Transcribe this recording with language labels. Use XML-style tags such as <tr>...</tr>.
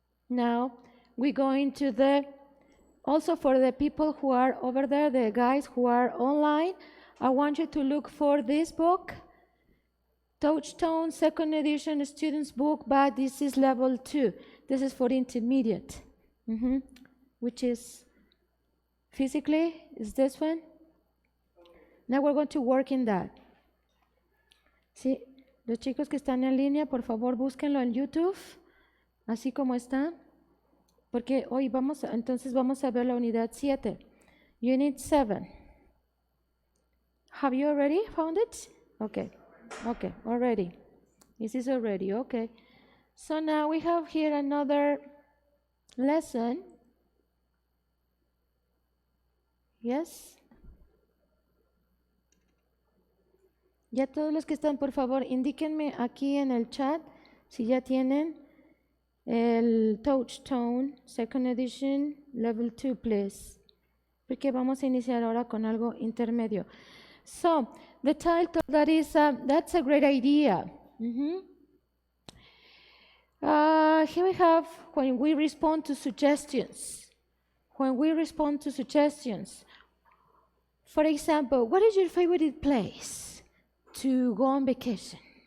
<en>Now we go into also for the people who are over there, the guys who are online, I want you to look for this book, Touchstone, second edition student's book, but this is level 2. This is for intermediate, which is physically, is this one? Now we're going to work in that.</en> <es>Sí, los chicos que están en línea, por favor, búsquenlo en YouTube, así como está. Porque hoy entonces vamos a ver la unidad 7.</es> <en>Unit 7. Have you already found it? Okay, already. This is already, okay. So now we have here another lesson. Yes?</en> <es>Ya todos los que están, por favor, indíquenme aquí en el chat si ya tienen el Touchstone, second edition, level 2, please. Porque vamos a iniciar ahora con algo intermedio.</es> <en>So, the title, that's a great idea. Here we have when we respond to suggestions. When we respond to suggestions. For example, what is your favorite place to go on vacation?</en>